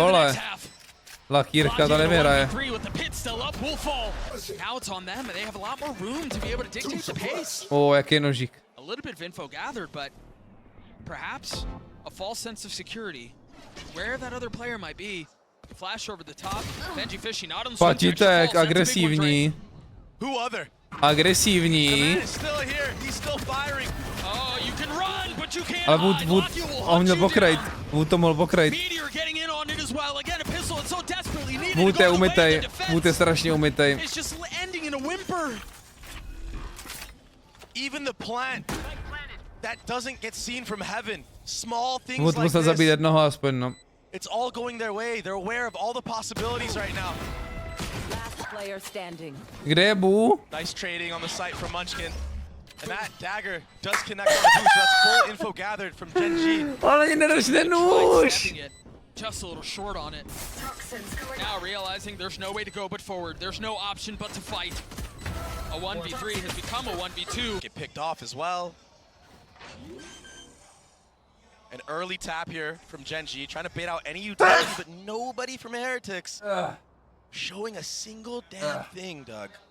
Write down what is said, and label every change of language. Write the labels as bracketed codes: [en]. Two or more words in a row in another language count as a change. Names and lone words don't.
[cs] vole. [en] next half. [cs] Lakírka to nevyhraje. [en] With the pit still up, will fall. Now it's on them, and they have a lot more room to be able to dictate the pace. [cs] Jaký nožík. [en] A little bit of info gathered, but perhaps a false sense of security. Where that other player might be. Flash over the top. Benjyfishy not on the swing. [cs] Patítek, agresivní. [en] Who other? [cs] Agresivní. [en] The man is still here. He's still firing. Oh, you can run, but you can't [cs] Ale [en] hide. [cs] Vůd, [en] Locky will on hunt [cs] měl [en] you [cs] pokrejt. [en] down. [cs] Vůd to mohl pokrejt. [en] Meteor getting in on it as well. Again, a pistol that's so desperately needed. [cs] Vůd to je [en] go away [cs] umytej. [en] in the defense. [cs] Vůd je strašně umytej. [en] It's just ending in a whimper. Even the plant that doesn't get seen from heaven. Small things [cs] Vůd [en] like [cs] musel zabít [en] this. [cs] jednoho aspoň, no. [en] It's all going their way. They're aware of all the possibilities right now. Last player standing. [cs] Kde je Bu? [en] Nice trading on the site from Munchkin. And that dagger does connect on the boost, so that's full info gathered from GENG. [cs] Ale ani nedržte nůž. [en] Stepping it, just a little short on it. Now realizing there's no way to go but forward. There's no option but to fight. A 1v3 has become a 1v2. Get picked off as well. An early tap here from GENG, trying to bait out any utility, but nobody from Heretics showing a single damn thing, Doug.